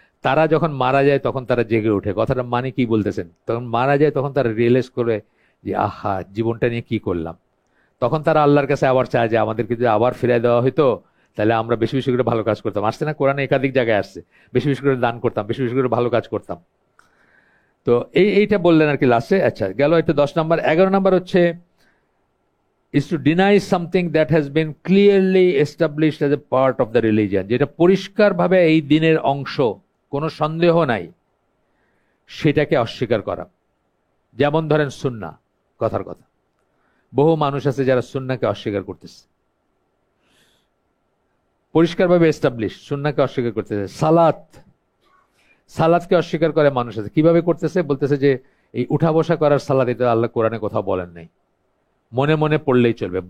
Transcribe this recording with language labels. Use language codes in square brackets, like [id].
[bn] তারা যখন মারা যায় তখন তারা জেগে ওঠে। কথাটা মানে কি বলতেছেন, তখন মারা যায় তখন তারা রিয়েলাইজ করে যে আহা, জীবনটা নিয়ে কি করলাম। তখন তারা আল্লাহর কাছে আবার চায় যে আমাদেরকে যদি আবার ফিরাই দেওয়া হইতো, তাহলে আমরা বেশি বেশি করে ভালো কাজ করতাম। আসছে না, কোরআনে একাধিক জায়গায় আসছে, বেশি বেশি করে দান করতাম, বেশি বেশি করে ভালো কাজ করতাম। তো এইটা বললেন আর কি লাস্টে। আচ্ছা, গেল এটা 10 নম্বর। 11 নম্বর হচ্ছে [en] is to deny something that has been clearly established as a part of the religion, [bn] যেটা পরিষ্কারভাবে এই দিনের অংশ, কোনো সন্দেহ নাই, সেটাকে অস্বীকার করা। যেমন ধরেন সুন্নাহ, কথার কথা, বহু মানুষ আছে যারা সুন্নাহকে অস্বীকার করতেছে, পরিষ্কারভাবে এস্টাবলিশ, সুন্নাহকে অস্বীকার করতেছে। সালাতকে অস্বীকার করে মানুষ আছে। কিভাবে করতেছে? বলতেছে যে এই উঠা বসা করার সালাত, এটা আল্লাহ কোরআনে কোথাও বলেন নাই, মনে মনে পড়লেই চলবে।